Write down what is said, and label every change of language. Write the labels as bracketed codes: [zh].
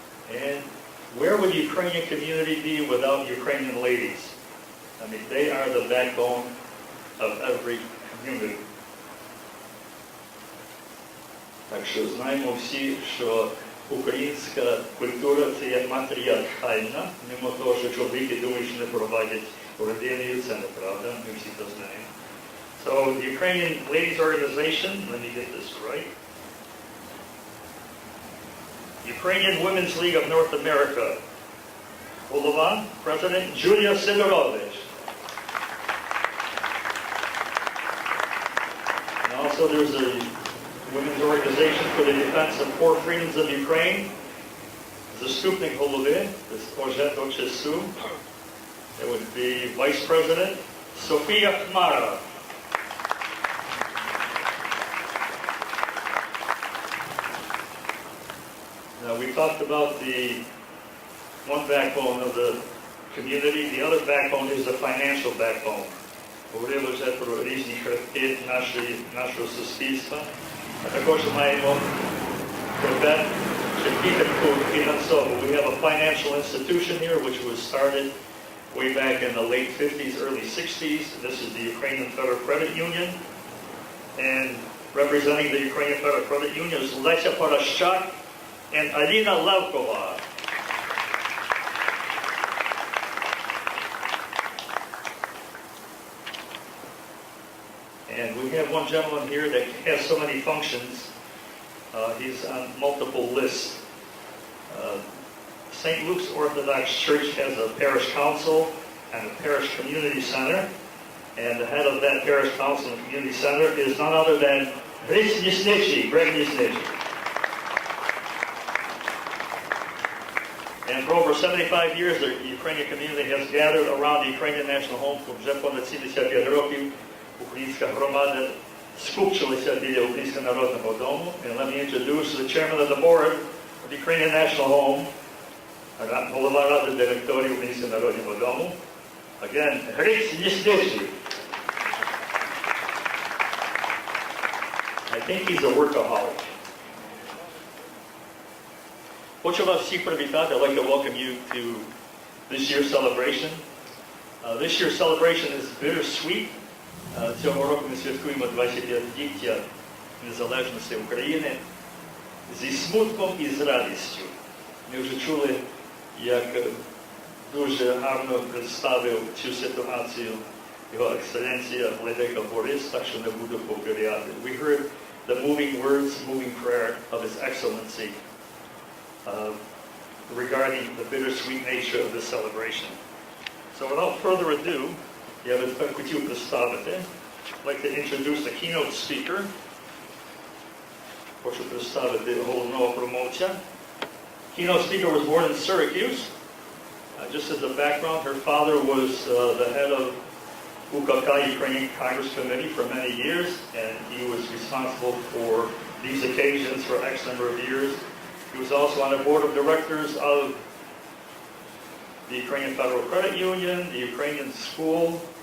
[en] And where would the Ukrainian community be without Ukrainian ladies? I mean, they are the backbone of every community. [uk] Так що знаємо всі, що українська культура – це є матріархальна, мимо того, що чоловіки думають, що не проводять родини, це неправда, ми всі це знаємо. [en] So, the Ukrainian Ladies Organization, let me get this right. Ukrainian Women's League of North America. [uk] Голова, [en] President Julia Sidorovich. And also there's a Women's Organization for the Defense of Core Freedoms of Ukraine. [uk] Zastupnik голови, [en] this Ojeto. It would be Vice President Sofia Khmara. Now, we talked about the one backbone of the community. The other backbone is the financial backbone. [uk] Говорили вже про різні хребти нашого суспільства. А також маємо хребет чи підтримку фінансову. [en] We have a financial institution here which was started way back in the late 50s, early 60s. This is the Ukrainian Federal Credit Union. And representing the Ukrainian Federal Credit Union is Lesia Porashchak and Alina Levkova. And we have one gentleman here that has so many functions. He's on multiple lists. St. Luke's Orthodox Church has a parish council and a parish community center. And the head of that parish council and community center is none other than Greg Nisnichi. And for over 75 years, the Ukrainian community has gathered around the Ukrainian National Home for [uk] вже понад 75 років. Українська громада скупчилася біля Українського народного дому. [en] And let me introduce the chairman of the board of the Ukrainian National Home, [uk] голова ради директорів Українського народного дому. [en] Again, Greg Nisnichi. I think he's a workaholic. [uk] Хочу вас всіх привітати. [en] I'd like to welcome you to this year's celebration. This year's celebration is bittersweet. [uk] Цього року ми святкуємо 25-ліття незалежності України зі смутком і з радістю. Ми вже чули, як дуже гарно представив цю ситуацію Його Ексцеленція Владика Борис, так що не буду повторяти. [en] We heard the moving words, moving prayer of His Excellency regarding the bittersweet nature of this celebration. So without further ado, [uk] я би тепер хотів представити. [en] I'd like to introduce the keynote speaker. [uk] Хочу представити головного промовця. [en] Keynote speaker was born in Syracuse. Just as a background, her father was the head of UKK, Ukrainian Congress Committee, for many years, and he was responsible for these occasions for X number of years. He was also on the board of directors of the Ukrainian Federal Credit Union, the Ukrainian School.